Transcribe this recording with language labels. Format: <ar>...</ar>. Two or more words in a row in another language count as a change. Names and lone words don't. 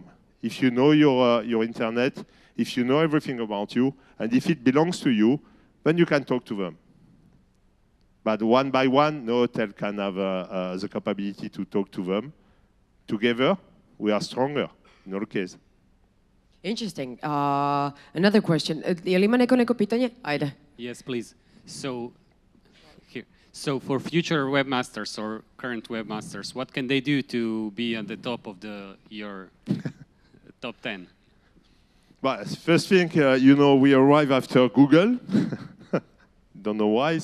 <en>If you know your internet, if you know everything about you, and if it belongs to you, then you can talk to them. But one by one, no hotel can have the capability to talk to them. Together, we are stronger in all cases. Interesting. Another question.</en> <sr>Je li ima neko pitanje? Ajde.</sr> <en>Yes, please. So for future webmasters or current webmasters, what can they do to be at the top of your top 10? But first thing, you know, we arrive after Google. Don't know why.</en>